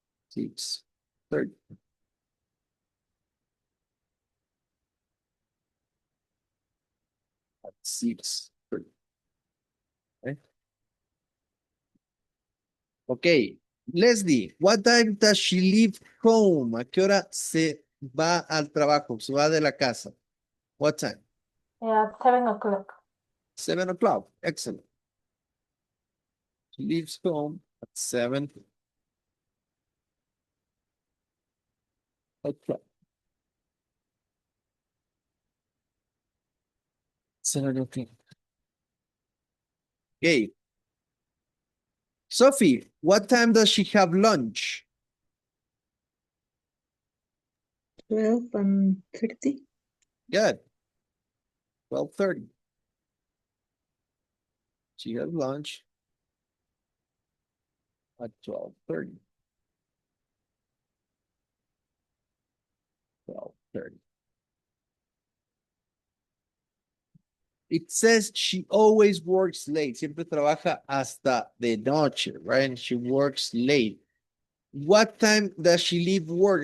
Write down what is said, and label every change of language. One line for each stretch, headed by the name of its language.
English: 6:30. At 6:30. Okay. Okay. Leslie, what time does she leave home?
Spanish: ¿A qué hora se va al trabajo? Se va de la casa.
English: What time? At 7 o'clock. 7 o'clock. Excellent. She leaves home at 7 o'clock. 7 o'clock. Okay. Sophie, what time does she have lunch? 12:30. Good. 12:30. She has lunch at 12:30. 12:30. It says she always works late.
Spanish: Siempre trabaja hasta de noche,
English: right? She works late. What time does she leave work?